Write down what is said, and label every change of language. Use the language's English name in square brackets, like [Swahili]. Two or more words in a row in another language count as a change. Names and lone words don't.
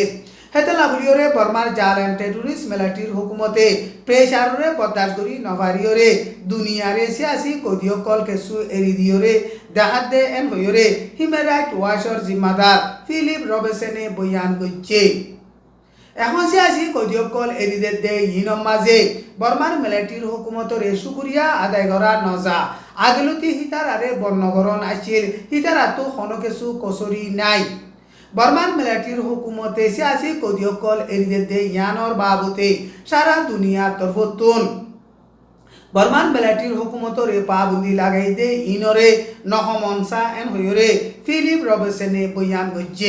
[Rohingya] হেতলা বলিয়রে বর্মার জালেম টেররিস্ট মিলিটারির হুকুমতে প্রেসারে বরদাস্ত করি নভারিয়রে দুনিয়ারে সিয়াসি কদিয়কল কেসু এরি দিয়রে দেখাত দে এন হইরে হিউম্যান রাইট ওয়াচর জিম্মাদার ফিলিপ রবিনসনে বয়ান গজ্জে। এখন সিয়াসি কদিয়কল এরিদে দে ইনর মাঝে বর্মার মিলিটারির হুকুমতরে শুকুরিয়া আদায় করা নজা আগলতি হিতারারে বর্ণগরণ আছিল হিতারাতো কোনো কিছু কচরি নাই। বর্মার মিলিটারির হুকুমতে সিয়াসি কদিয়কল এরিদে দে ইয়ানোর বাবুতে সারা দুনিয়ার তরফতুন বর্মার মিলিটারির হুকুমতরে পাবন্দি লাগাই দে ইনরে নহমনসা এন হইরে ফিলিপ রবিনসনে বয়ান গজ্জে।